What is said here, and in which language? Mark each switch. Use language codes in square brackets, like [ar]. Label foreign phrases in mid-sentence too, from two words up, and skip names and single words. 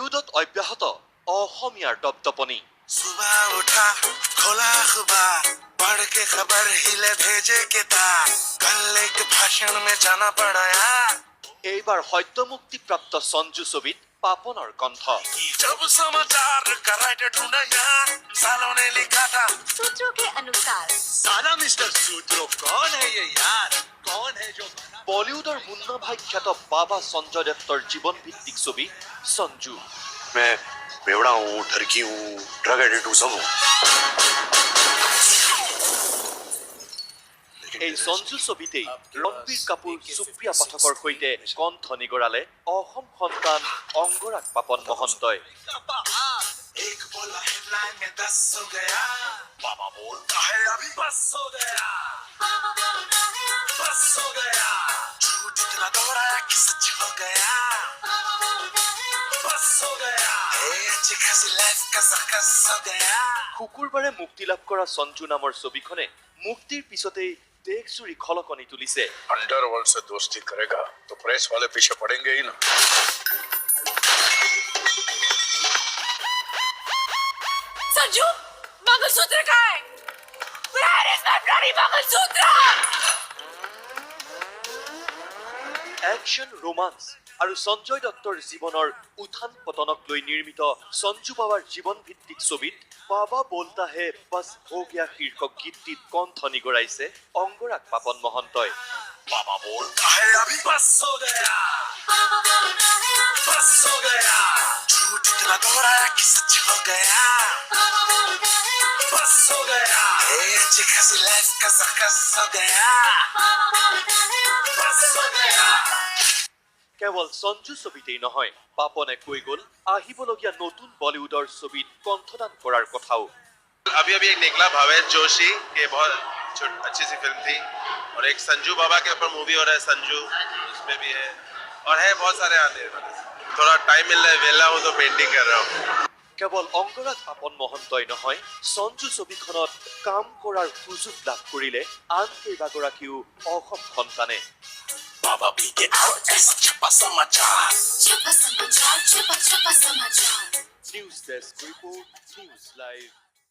[as] বলিউডত অব্যাহত অসমীয়াৰ দপদপনি [hi] सुबह उठा खोला अखबार पढ़ के खबर हिले भेजे किताब कल एक भाषण में जाना पड़ा यार [as] এইবাৰ সদ্য মুক্তিপ্ৰাপ্ত সঞ্জু ছবিত পাপনৰ কণ্ঠ [hi] जब समाचार का राइटर ढूंढा यार सालों ने लिखा था सूत्रों के अनुसार साला मिस्टर सूत्रो कौन है ये यार कौन है जो [as] বলিউডৰ মুন্নাভাই খ্যাত বাবা সঞ্জয় দত্তৰ জীৱন ভিত্তিক ছবি সঞ্জু [hi] मैं बेवड़ा हूँ ठरकी हूँ [en] drug addict [hi] हूँ सब हूँ [as] এই সঞ্জু ছবিতেই ৰণবীৰ কাপুৰ সুপ্ৰিয়া পাঠকৰ সৈতে কণ্ঠ নিগৰালে অসম সন্তান অংগৰাগ পাপন মহন্তই [hi] एक बोला हेडलाइन में 10 हो गया बाबा बोलता है अभी बस हो गया बस हो गया झूठ इतना दोहराया कि सच हो गया बस हो गया अच्छी खासी लाइफ का सर्कस हो गया [as] শুকুৰবাৰে মুক্তি লাভ কৰা সঞ্জু নামৰ ছবিখনে মুক্তিৰ পিছতেই দেশজুৰি খলকনি তুলিছে [hi] अंडरवर्ल्ड से दोस्ती करेगा तो प्रेस वाले पीछे पड़ेंगे ही ना संजू मंगलसूत्र कहाँ है? [en] Where is my bloody मंगलसूत्र? [as] একশ্যন ৰোমান্স আৰু সঞ্জয় দত্তৰ জীৱনৰ উত্থান পতনক লৈ নিৰ্মিত সঞ্জু বাবাৰ জীৱন ভিত্তিক ছবিত বাবা বোলতা হে বছ হো গয়া শীৰ্ষক গীতটিত কণ্ঠ নিগৰাইছে অংগৰাগ পাপন মহন্তই [hi] बाबा बोलता है अभी बस हो गया बस हो गया झूठ इतना दोहराया कि सच हो गया बस हो गया अच्छी खासी लाइफ का सर्कस हो गया बस हो गया [as] কেৱল সঞ্জু ছবিতেই নহয় পাপনে কৈ গ'ল আহিবলগীয়া নতুন বলিউডৰ ছবিত কণ্ঠদান কৰাৰ কথাও [hi] अभी अभी एक निकला भवेश जोशी ये बहुत अच्छी सी फिल्म थी और एक संजू बाबा के ऊपर मूवी हो रहा है संजू उसमें भी है और है बहुत सारे आने वाले थोड़ा टाइम मिल रहा है वेला हूँ तो पेंटिंग कर रहा हूँ [as] কেৱল অংগৰাগ পাপন মহন্তই নহয় সঞ্জু ছবিখনত কাম কৰাৰ সুযোগ লাভ কৰিলে আন কেইবাগৰাকীও অসম সন্তানে [hi] बाबा पी के आओ ऐसा छपा समाचार छुपा समाचार छुपा छुपा समाचार [en] News Desk Report News Live